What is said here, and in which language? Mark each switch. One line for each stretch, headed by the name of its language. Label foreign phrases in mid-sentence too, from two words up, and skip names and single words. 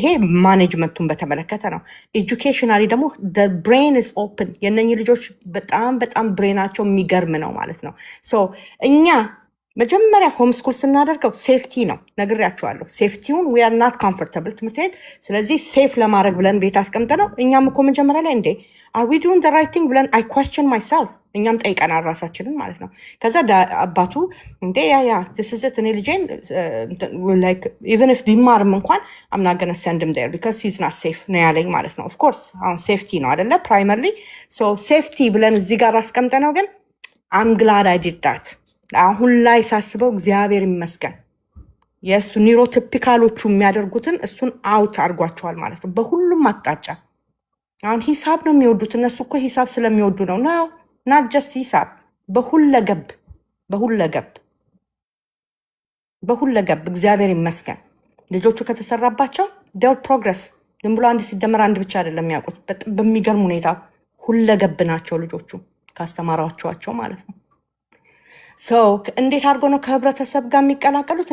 Amharic: ማኔጅመንቱን በተመለከተ ነው። ኤጁኬሽናሊ ደግሞ
English: brain is open።
Amharic: የእነኝህ ልጆች በጣም ብሬናቸው የሚገርም ነው ማለት ነው። ሶ እኛ መጀመሪያ ሆምስኩል ስናደርገው ሴፍቲ ነው ነግሬያችኋለሁ። ሴፍቲውን
English: we are not comfortable
Amharic: ትምህርት ቤት። ስለዚህ ሴፍ ለማድረግ ብለን ቤት አስቀምጠነው እኛም እኮ መጀመሪያ ላይ እንዴ
English: are we doing the right thing
Amharic: ብለን
English: I question myself
Amharic: እኛም ጠይቀናል ራሳችንን ማለት ነው። ከዛ አባቱ እንዴ ያ
English: this is it
Amharic: እኔ ልጄን
English: like even if
Amharic: ቢማርም እንኳን
English: I'm not gonna send him there because he's not safe
Amharic: ነው ያለኝ ማለት ነው።
English: of course
Amharic: አሁን ሴፍቲ ነው አይደለ
English: primarily so
Amharic: ሴፍቲ ብለን እዚህ ጋር አስቀምጠነው ግን
English: I'm glad I did that።
Amharic: አሁን ላይ ሳስበው እግዚአብሔር ይመስገን የእሱ ኒውሮቲፒካሎቹ የሚያደርጉትን እሱን አውት አድርጓቸዋል ማለት ነው በሁሉም አቅጣጫ። አሁን ሂሳብ ነው የሚወዱት እነሱ እኮ ሂሳብ ስለሚወዱ ነው
English: not just
Amharic: ሂሳብ በሁለገብ እግዚአብሔር ይመስገን ልጆቹ ከተሰራባቸው ደውል ፕሮግረስ ዝም ብሎ 1 ሲደመር 1 ብቻ አይደለም የሚያውቁት። በሚገርም ሁኔታ ሁለገብ ናቸው ልጆቹ ካስተማሯቸው ማለት ነው። እንዴት አድርጎ ነው ከህብረተሰብ ጋር የሚቀላቀሉት?